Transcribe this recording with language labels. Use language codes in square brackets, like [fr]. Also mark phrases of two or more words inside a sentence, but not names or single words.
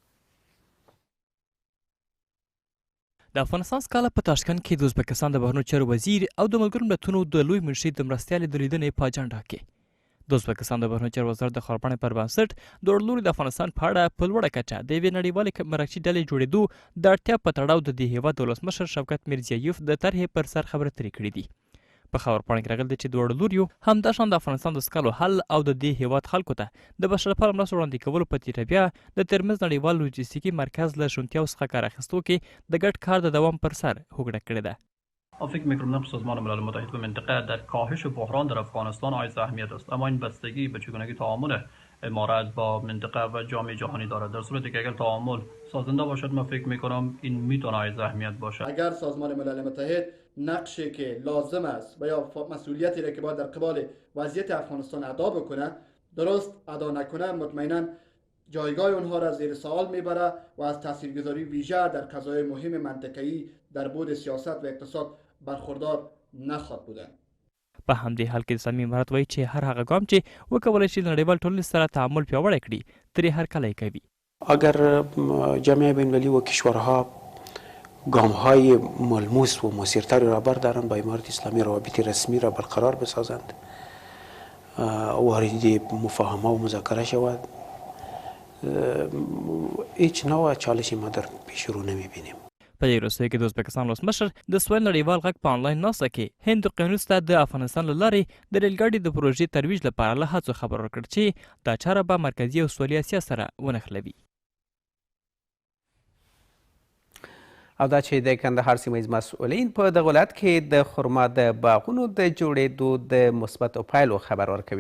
[ps] د افغانستان سکاله په تاشکند کې د ازبکستان د بهرنیو چارو وزیر او د ملګرو ملتونو د لوی منشي د مرستیالې د لیدنې په اجنډا کې د ازبکستان د بهرنیو چارو وزارت د خبرپاڼې پر بنسټ د لوري د افغانستان په اړه په لوړه کچه د یوې نړیوالې مرکزي ډلې جوړېدو د اړتیا په تړاو د دې هېواد د ولسمشر شوکت میرزیایف د طرحې پر سر خبرې اترې کړې دي. په خبرپاڼه کې راغلي دي چې دواړو لوریو همداشان د افغانستان د سکالو حل او د دې هېواد خلکو ته د بشر لپاره مرستو وړاندې کولو په تیره بیا د ترمنځ نړیوال لوجستیکي مرکز له شونتیاو څخه کار اخیستو کې د ګډ کار د دوام پر سر هوکړه کړې ده. [fa] فکر میکنم نقش سازمان ملل متحد و منطقه در کاهش بحران در افغانستان عایز اهمیت است، اما این بستگی به چگونگی تعامل امارات با منطقه و جامعه جهانی دارد. در صورتی که اگر تعامل سازنده باشد من فکر میکنم این میتونه عایز اهمیت باشد. اگر سازمان ملل متحد نقشی که لازم است و یا مسئولیتی را که باید در قبال وضعیت افغانستان ادا بکنه درست ادا نکنه، مطمئنا جایگاه اونها را زیر سوال میبره و از تاثیرگذاری ویژه در قضایای مهم منطقه‌ای در بعد سیاست و اقتصاد برخوردار نخواهد بودن. [ps] په همدې حال کې اسلامي امارت وایي چې هر هغه ګام چې وکولی شي د نړیوال ټولنې سره تعامل پیاوړی کړي ترې هرکلی کوي. [fa] اگر جامعه بین‌المللی و کشورها گام‌های ملموس و موثرتری را بردارند با امارت اسلامی روابط رسمی را برقرار بسازند، وارد مفاهمه و مذاکره شود، هیچ نوع چالشی ما در پیش رو نمی‌بینیم. [ps] په دې وروستیو کې د ازبکستان ولسمشر د سویل نړیوال غږ په آنلاین ناسته کې هند قانونس ته د افغانستان له لارې د ریل ګاډي د پروژې ترویج لپاره له هڅو خبر ورکړ چې دا چاره به مرکزي او سویلي اسیا سره ونښلوي. او دا چې د کندهار سیمه ییز مسؤلین په دغه ولایت کې د خرما د باغونو د جوړېدو د مثبتو پایلو خبر ورکوي.